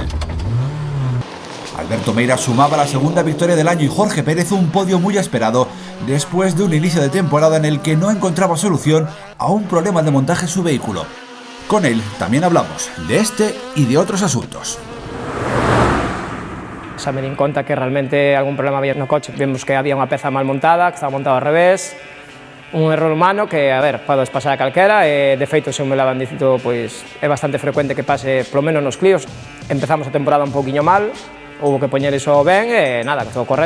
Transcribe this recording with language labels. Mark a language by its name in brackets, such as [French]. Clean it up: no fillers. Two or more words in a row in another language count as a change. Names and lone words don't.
[Spanish] Alberto Meira sumaba la segunda victoria del año y Jorge Pérez un podio muy esperado después de un inicio de temporada en el que no encontraba solución a un problema de montaje en su vehículo. Con él también hablamos de este y de otros asuntos. [Galician] Xa me din conta que realmente algún problema había no coche. Vimos que había unha peza mal montada, que estaba montada ao revés, un error humano que, a ver, podes pasar a calquera, de feito, se me lavan dicito, pois é bastante frecuente que pase, polo menos nos Clios. Empezamos a temporada un pouquiño mal, houve que poñer iso ben, e nada, que todo correcto.